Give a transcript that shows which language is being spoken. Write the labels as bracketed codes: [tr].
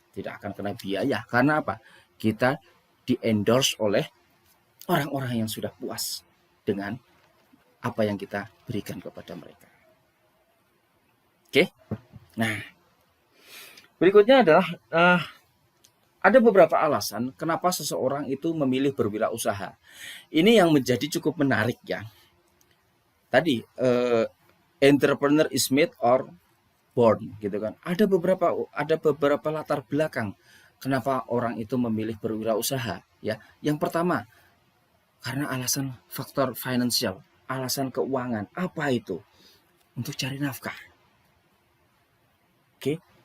[id] Tidak akan kena biaya. Karena apa? Kita di-endorse oleh orang-orang yang sudah puas dengan apa yang kita berikan kepada mereka. Oke. Nah, berikutnya adalah ada beberapa alasan kenapa seseorang itu memilih berwirausaha. Ini yang menjadi cukup menarik ya. Tadi [en] entrepreneur is made or born, [id] gitu kan. Ada beberapa latar belakang kenapa orang itu memilih berwirausaha ya. Yang pertama, karena alasan faktor finansial, alasan keuangan. Apa itu? Untuk cari nafkah. Oke.